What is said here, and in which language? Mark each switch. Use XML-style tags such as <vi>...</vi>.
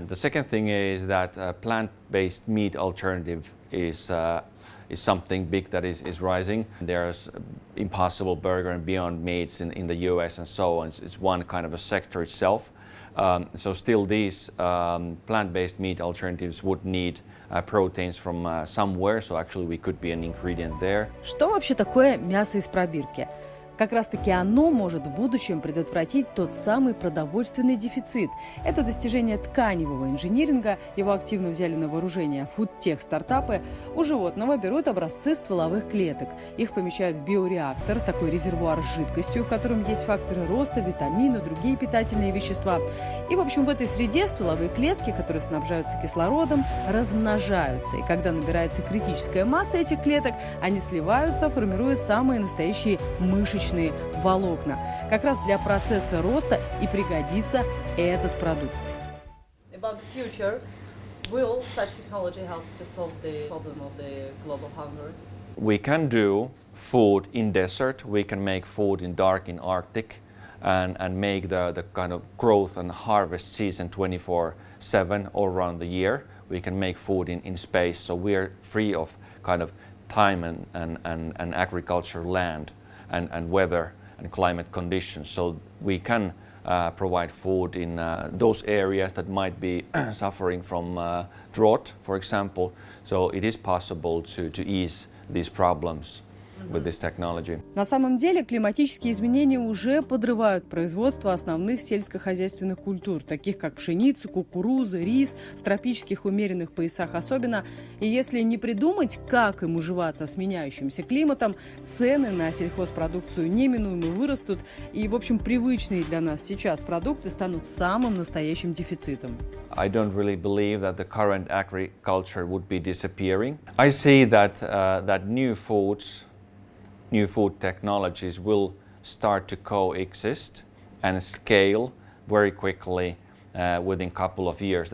<en>The second thing is that plant-based meat alternative is something big that is rising. There's Impossible Burger and Beyond Meats in the US and so on. It's one kind of a sector itself. So still these plant-based meat alternatives would need proteins from somewhere, so actually we could be an ingredient there.</en> <ru>Что вообще такое мясо из пробирки? Как раз-таки оно может в будущем предотвратить тот самый продовольственный дефицит. Это достижение тканевого инжиниринга, его активно взяли на вооружение фудтех-стартапы. У животного берут образцы стволовых клеток. Их помещают в биореактор, такой резервуар с жидкостью, в котором есть факторы роста, витамины, другие питательные вещества. И, в общем, в этой среде стволовые клетки, которые снабжаются кислородом, размножаются. И когда набирается критическая масса этих клеток, они сливаются, формируя самые настоящие мышечные волокна. Как раз для процесса роста и пригодится этот продукт.</ru> <en>About the future, will such technology help to solve the problem of the global hunger? We can do food in desert, we can make food in dark in Arctic, and make the kind of growth and harvest season 24/7 all around the year. We can make food in space, so we're free of kind of time and agriculture land and weather and climate conditions. So we can provide food in those areas that might be suffering from drought, for example. So it is possible to ease these problems with this technology.</en> <ru>На самом деле климатические изменения уже подрывают производство основных сельскохозяйственных культур, таких как пшеница, кукуруза, рис, в тропических умеренных поясах особенно. И если не придумать, как им уживаться с меняющимся климатом, цены на сельхозпродукцию неминуемо вырастут, и, в общем, привычные для нас сейчас продукты станут самым настоящим дефицитом.</ru> <en>I don't really believe that the current agriculture would be disappearing. I see that new food technologies will start to coexist and scale very quickly within a couple of years.</en>